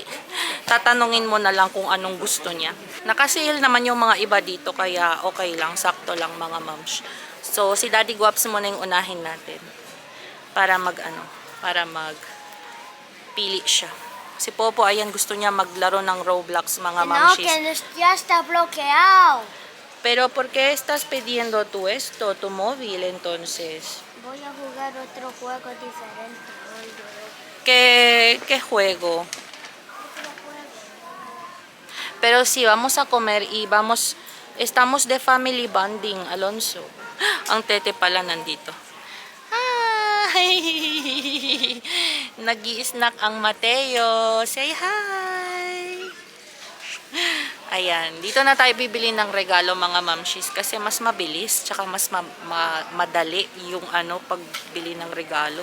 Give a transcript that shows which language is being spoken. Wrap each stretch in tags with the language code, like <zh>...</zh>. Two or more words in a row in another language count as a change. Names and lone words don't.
<tl>Tatanungin mo na lang kung anong gusto niya. Nakasale naman yung mga iba dito, kaya okay lang, sakto lang mga moms. So, si Daddy Guaps muna yung unahin natin. Para pili siya. Si Popo, ayan, gusto niya maglaro ng Roblox, mga momshis.</tl> <es>No, que ya está bloqueado. Pero, ¿por qué estás pidiendo tú esto, tu móvil, entonces? Voy a jugar otro juego diferente. ¿Qué juego? Pero si vamos a comer y estamos de</es> <en>family bonding,</en> <es>Alonso.</es> <tl>Ang tete pala nandito. Hi! Nag-i-snack ang Mateo. Say hi! Ayan, dito na tayo bibili ng regalo mga mamshis kasi mas mabilis tsaka mas madali yung pagbili ng regalo.</tl>